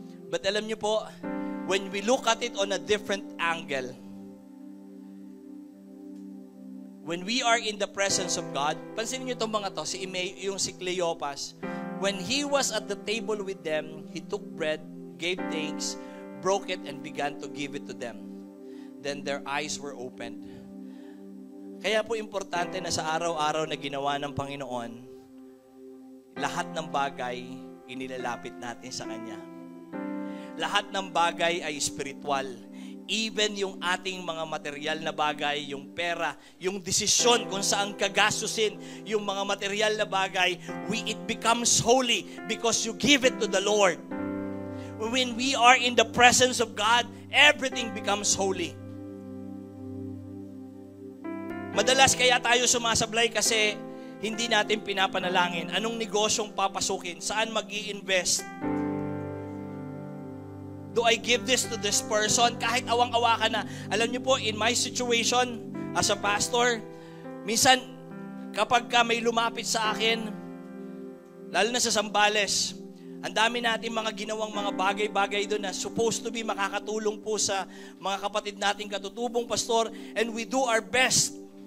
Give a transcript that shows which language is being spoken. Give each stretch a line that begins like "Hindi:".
English: But
Filipino: alam niyo po,
English: when we look at it on a different angle, when we are in the presence of God,
Filipino: pansinin niyo itong mga to, yung si Cleopas,
English: when he was at the table with them, he took bread, gave thanks, broke it, and began to give it to them. Then their eyes were opened.
Filipino: Kaya po importante na sa araw-araw na ginawa ng Panginoon, lahat ng bagay inilalapit natin sa Kanya. Lahat ng bagay ay spiritual. Even yung ating mga material na bagay, yung pera, yung desisyon kung saan kagastusin yung mga material na bagay,
English: it becomes holy because you give it to the Lord. When we are in the presence of God, everything becomes holy.
Filipino: Madalas kaya tayo sumasablay kasi hindi natin pinapanalangin. Anong negosyong papasukin? Saan mag-i-invest?
English: Do I give this to this person?
Filipino: Kahit awang-awa ka na. Alam niyo po,
English: in my situation as a pastor,
Filipino: minsan kapag may lumapit sa akin, lalo na sa Zambales, ang dami natin mga ginawang mga bagay-bagay doon na supposed to be makakatulong po sa mga kapatid nating katutubong pastor,
English: and we do our best.